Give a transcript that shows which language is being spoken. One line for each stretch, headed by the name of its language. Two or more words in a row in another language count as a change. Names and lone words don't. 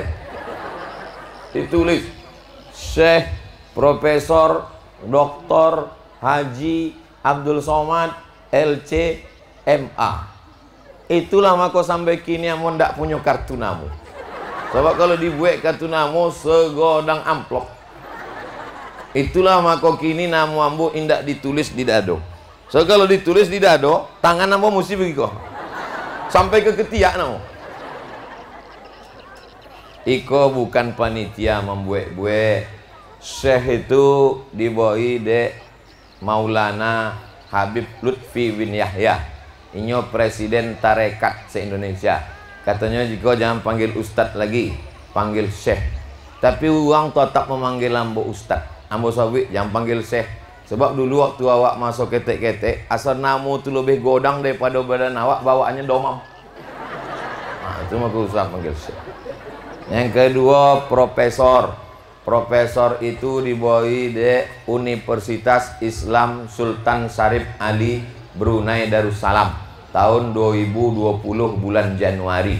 Indonesian: Ditulis Syekh Profesor Dr. Haji Abdul Somad LC MA.
Minangkabau: Itulah maka sampai kini amun ndak punya kartu namo. Sebab kalau dibuat kartu namo segodang amplop. Itulah maka kini namo ambo indak ditulis di dado. So kalau ditulis di dado, tangan ambo mesti begitu. Sampai ke ketiak namo. Iko bukan panitia membuat-buat. Syekh itu dibawahi de Maulana Habib Lutfi bin Yahya. Inyo presiden tarekat se-Indonesia.
Indonesian: Katanya jika jangan panggil ustadz lagi, panggil syekh.
Minangkabau: Tapi orang tetap memanggil ambo ustadz. Ambo sawi jangan panggil syekh. Sebab dulu waktu awak masuk ketek-ketek, asal namo tu lebih godang daripada badan awak, bawaannya domam. Nah, itu maka usah panggil syekh.
Indonesian: Yang kedua profesor. Profesor itu dibawahi de Universitas Islam Sultan Syarif Ali Brunei Darussalam tahun 2020 bulan Januari.